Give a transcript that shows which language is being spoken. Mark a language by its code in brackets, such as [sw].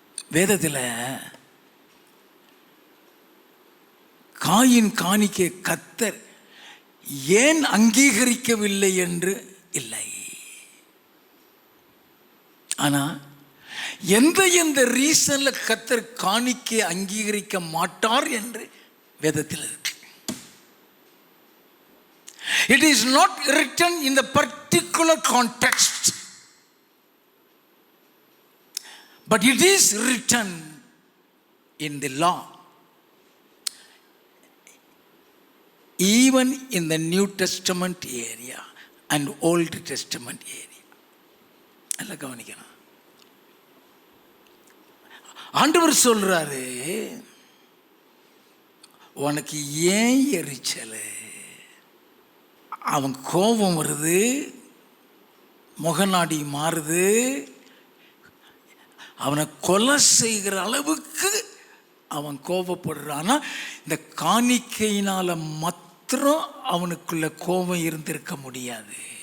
[ta] வேதத்தில் காயின் காணிக்கை கர்த்தர் ஏன் அங்கீகரிக்கவில்லை என்று இல்லை. ஆனா எந்த ரீசன்ல கர்த்தர் காணிக்கை அங்கீகரிக்க மாட்டார் என்று வேதத்தில் இருக்கு. [en] It is not written in the particular context, but it is written in the law. Even in the New Testament area and Old Testament area. [ta] நல்லா கவனிக்கணும். ஆண்டவர் சொல்றாரு, உனக்கு ஏன் எரிச்சல்? அவன் கோபம் வருது, முகநாடி மாறுது, அவனை கொலை செய்கிற அளவுக்கு அவன் கோபப்படுறான்னா இந்த காணிக்கையினால மாத்திரம் அவனுக்குள்ள கோபம் இருந்திருக்க முடியாது.